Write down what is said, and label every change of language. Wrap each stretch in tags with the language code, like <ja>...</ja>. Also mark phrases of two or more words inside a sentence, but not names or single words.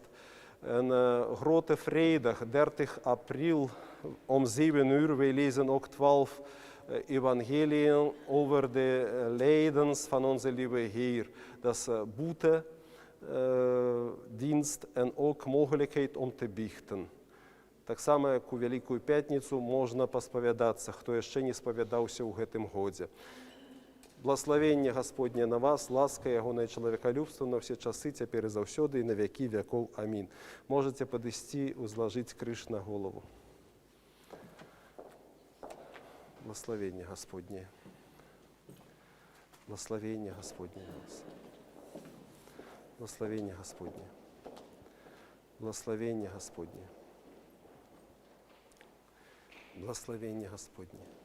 <nl>En Grote Vrijdag, 30 april om 7 uur. Wij lezen ook 12 evangeliën over de lijdens van onze lieve Heer. Dat is boetedienst en ook mogelijkheid om te biechten.</nl> <be>Так само, як у Великую Пятніцу, можна пасповядатися, хто яшчэ не сповядаўся ў гэтым годзе.</be> <uk>Благословення Господне на вас,</uk> <be>ласка Ягонае чалавекалюбства на все часы, цяпер і заўсёды, і на вякі вякоў. Амінь. Можете падысці, узложить крыж на голову.</be> <uk>Благословення Господне. Благословення Господне на вас. Благословення Господне. Благословення Господне.</uk> <ru>Благословение Господне.</ru>